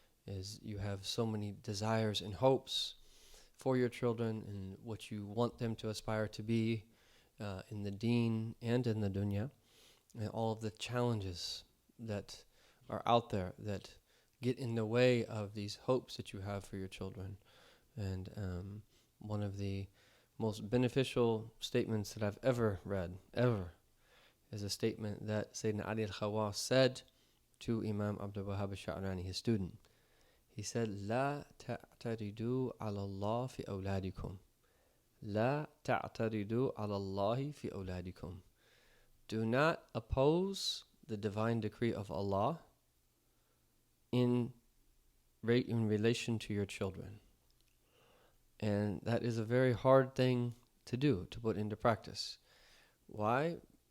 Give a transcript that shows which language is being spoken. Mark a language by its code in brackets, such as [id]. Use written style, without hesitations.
[en] Is you have so many desires and hopes for your children and what you want them to aspire to be in the deen and in the dunya, and all of the challenges that are out there that get in the way of these hopes that you have for your children. And one of the most beneficial statements that I've ever read, is a statement that Sayyidina Ali al-Khawas said to Imam Abdul Wahhab al-Sha'rani, his student. He said, [ar] لا تعترضوا على الله في أولادكم. لا تعترضوا على الله في أولادكم. [en] Do not oppose the divine decree of Allah in relation to your children. And that is a very hard thing to do, to put into practice. Why?